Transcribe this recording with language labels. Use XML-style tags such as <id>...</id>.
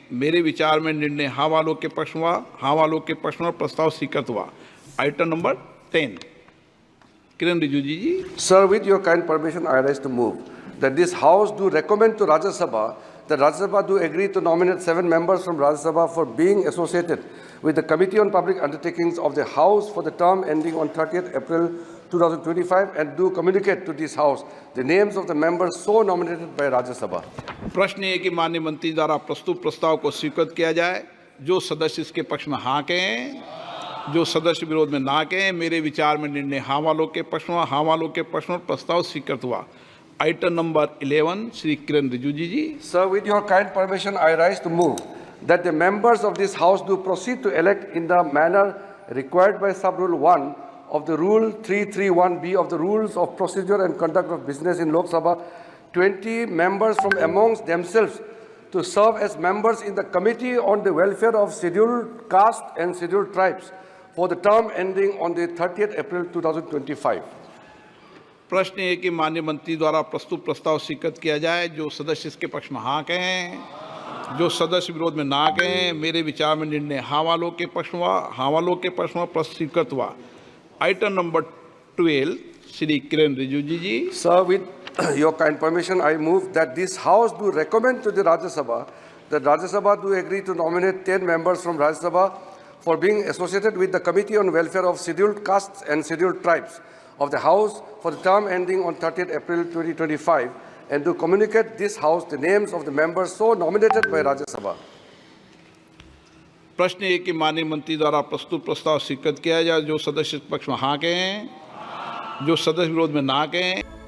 <hi>मेरे विचार में निर्णय हाँ वालों के पक्ष में, हाँ वालों के पक्ष में प्रस्ताव स्वीकृत हुआ। Item number 10 Kiran Rijiju ji.</hi> <en>Sir, with your kind permission, I rise to move that this House do recommend to Rajya Sabha that Rajya Sabha do agree to nominate 7 members from Rajya Sabha for being associated with the Committee on Public Undertakings of the House for the term ending on 30th April 2025 and do communicate to this House the names of the members so nominated by Rajya Sabha.</en> <hi>प्रश्न ये कि माननीय मंत्री द्वारा प्रस्तुत प्रस्ताव को स्वीकृत किया जाए। जो सदस्य इसके पक्ष में हाँ कहें, जो सदस्य विरोध में ना कहें। मेरे विचार में निर्णय हाँ वालों के पक्ष में, हाँ वालों के पक्ष में प्रस्ताव स्वीकृत हुआ। Item number 11 Shri Kiran Rijiju ji.</hi> <en>Sir, with your kind permission, I rise to move that the members of this House do proceed to elect in the manner required by Sub-Rule 1 of the Rule 331B of the Rules of Procedure and Conduct of Business in Lok Sabha 20 members from amongst themselves to serve as members in the Committee on the Welfare of Scheduled Caste and Scheduled Tribes for the term ending on the 30th April 2025.</en> <hi>प्रश्न ये कि माननीय मंत्री द्वारा प्रस्तुत प्रस्ताव स्वीकृत किया जाए। जो सदस्य इसके पक्ष में हाँ कहें, जो सदस्य विरोध में ना कहें। मेरे विचार में निर्णय हाँ वालों के पक्ष में, हाँ वालों के पक्ष में स्वीकृत हुआ। Item number 12 Shri Kiran Rijiju ji.</hi> <en>Sir, with your kind permission, I move that this House do recommend to the Rajya Sabha that Rajya Sabha do agree to nominate 10 members from Rajya Sabha for being associated with the Committee on Welfare of Scheduled Castes and Scheduled Tribes of the House for the term ending on 30th April 2025 and to communicate this House the names of the members so nominated by Rajya Sabha.</en> <hi>प्रश्न ये कि माननीय मंत्री द्वारा प्रस्तुत प्रस्ताव स्वीकृत किया जाए। जो सदस्य पक्ष में हाँ कहें, जो सदस्य विरोध में ना कहें।</hi>